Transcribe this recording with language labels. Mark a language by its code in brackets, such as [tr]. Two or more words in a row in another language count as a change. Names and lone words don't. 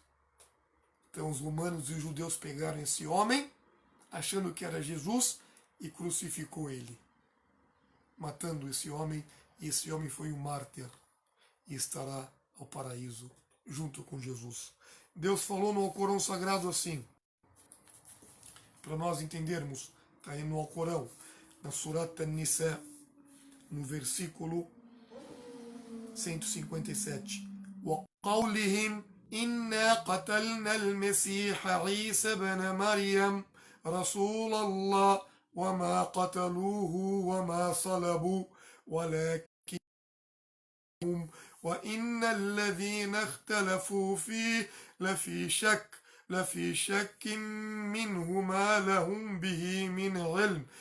[pt] Então os romanos e os judeus pegaram esse homem, achando que era Jesus, e crucificou ele, matando esse homem, e esse homem foi um mártir, e estará ao paraíso junto com Jesus. Deus falou no Alcorão Sagrado assim, para nós entendermos, está aí no Alcorão, na Surat An-Nisa, no versículo 157. [ar] وَقَوْلِهِمْ إِنَّا قَتَلْنَا الْمَسِيحَ عِيسَى بْنَ مَرْيَمَ رَسُولَ اللَّهِ وَمَا قَتَلُوهُ وَمَا صَلَبُوهُ وَلَكِنْ وَإِنَّ الَّذِينَ اخْتَلَفُوا فِيهِ لَفِي شَكٍّ لفي شك منه ما لهم به من علم